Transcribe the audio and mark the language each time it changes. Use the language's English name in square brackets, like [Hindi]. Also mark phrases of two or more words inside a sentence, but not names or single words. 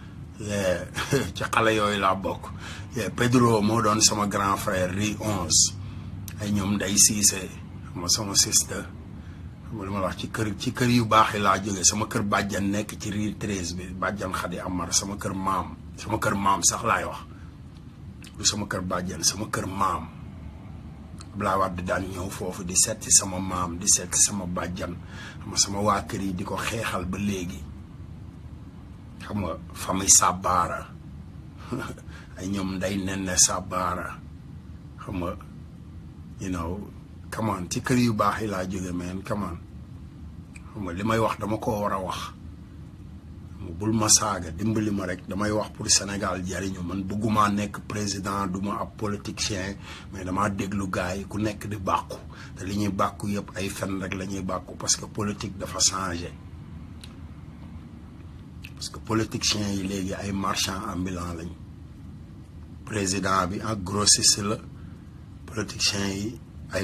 [Wolof] ci xale yooyu laa bokk Pedro moo doon sama [French] grand frère [Wolof] Rue 11 ay ñoom day siise xam nga sama sister xam nga li ma la wax ci kër yu baax yi laa jógee sama kër bàjjan nekk ci Rue 13 bi bàjjan Xadi Amar sama kër maam sax laay wax du sama kër bàjjan sama kër maam Abdoulaye Wade daan ñëw foofu di seeti sama maam di seeti sama bàjjan xam nga sama waa kër yi di ko xeexal ba léegi xam nga famille Sabara ay ñoom nday nenne Sabara xam nga come on ci kër yu baax yi laa jóge meen come on xam nga li may wax dama ko war a wax bul ma saaga dimbali ma rek damay wax pour Sénégal jariñu man bëgguma nekk président duma ab politicien mais dama déglu gars yi ku nekk di bàkku te li ñuy bàkku yëpp ay fen rek la ñuy bàkku parce que politique dafa changé parce que politiciens yi léegi ay [French] marchand ambulant [Wolof] lañ président bi ak grossiste la politiciens yi ay